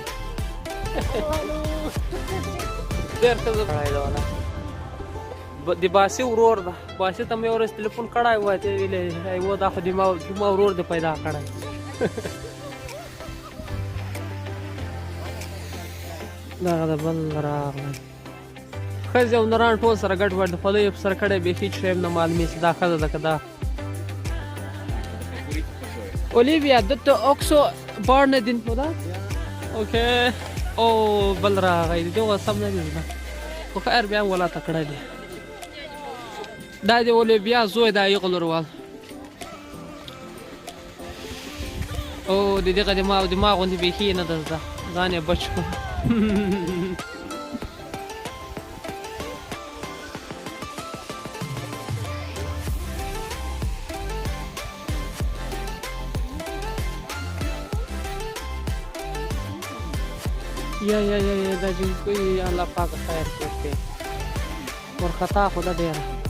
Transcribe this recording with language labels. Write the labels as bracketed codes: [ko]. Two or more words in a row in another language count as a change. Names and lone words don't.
[ps] ډېر ښه سړی ده والا د باسي ورور ده باسي ته مې یو ورځ تلیفون کړی و ته ویلې و دا خو د ما ورور دې پیدا کړی دغه د بل راغلی ښځې او نران ټول سره ګډ وډ د خولۍ په سر کړی بیخي چې شی هم نه معلومېږي چې دا ښځه ده که دا Olivia, [no] dette også barnet din på det? Ok. [ps] بل راغی دغه سم نه دي خو خیر بیا ولا تکړه دي دا د اولivia زوی دا یغلروال او د دغه دماغ غوندې بیخي نه ده زده ځان یې بچ کړ یا دا جنګوي الله پاک خیر وکړي ورخطا خو ده ډېره